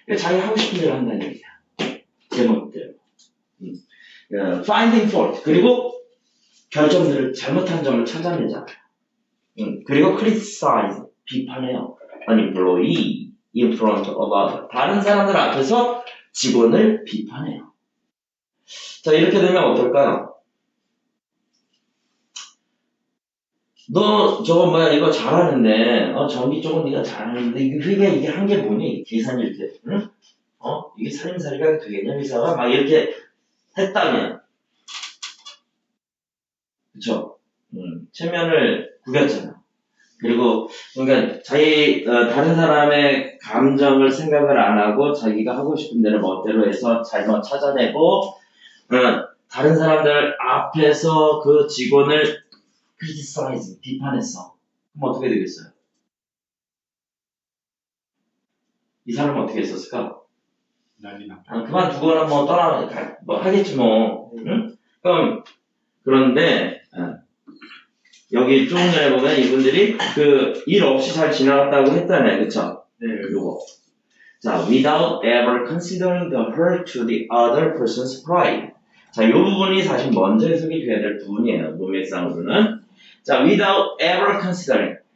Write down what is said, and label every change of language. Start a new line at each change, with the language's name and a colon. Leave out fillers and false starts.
Korean: 자기 하고 싶은 대로 한다는 얘기야. 제 멋대로.
English: finding fault.
Korean: 그리고 결점들을 잘못한 점을 찾아내잖아요. 그리고 criticize. 비판해요.
English: an employee in front of others.
Korean: 다른 사람들 앞에서 직원을 비판해요. 자, 이렇게 되면 어떨까요? 너 저거 뭐야 이거 잘하는데 전기 쪽은 네가 잘하는데 이게 한 게 뭐니? 계산 이렇게 응? 이게 살림살이가 되겠냐 회사가 막 이렇게 했다면 그쵸? 체면을 구겼잖아. 그리고 그러니까 자기 다른 사람의 감정을 생각을 안 하고 자기가 하고 싶은 대로 멋대로 해서 잘못 찾아내고 다른 사람들 앞에서 그 직원을 criticize, 비판했어. 그럼 어떻게 되겠어요? 이 사람은 어떻게 했었을까? 난리 났다. 그만두거나 뭐 뭐 하겠지 뭐. 응? 그런데 여기 조금 전에 보면 이분들이 그 일 없이 잘 지나갔다고 했잖아요. 그쵸? 네. 요거.
English: 자, without ever considering the hurt to the other person's pride.
Korean: 자, 이 부분이 사실 먼저 해석이 돼야 될 부분이에요. 문맥상으로는.
English: 자, without ever considering.